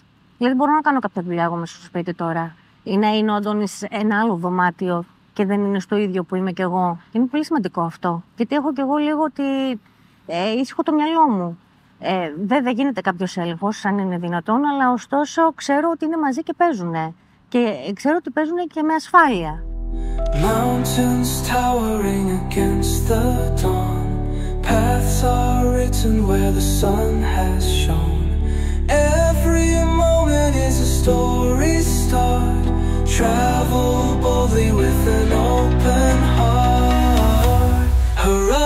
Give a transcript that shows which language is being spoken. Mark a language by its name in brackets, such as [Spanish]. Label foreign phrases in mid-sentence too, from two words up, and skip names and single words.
[Greek] Δηλαδή μπορώ να κάνω κάποια δουλειά εγώ μέσα στο σπίτι τώρα. Ή να είναι ο Αντώνης σε ένα άλλο δωμάτιο και δεν είναι στο ίδιο που είμαι κι εγώ. Και είναι πολύ σημαντικό αυτό. Γιατί έχω κι εγώ λίγο ότι ήσυχο το μυαλό μου. Βέβαια γίνεται κάποιος έλεγχος, αν είναι δυνατόν, αλλά ωστόσο ξέρω ότι είναι μαζί και παίζουνε. Και ξέρω ότι παίζουνε και με ασφάλεια. [English] Mountains towering against the dawn. Paths are written where the sun has shone. Every moment is a story start. Travel boldly with an open heart.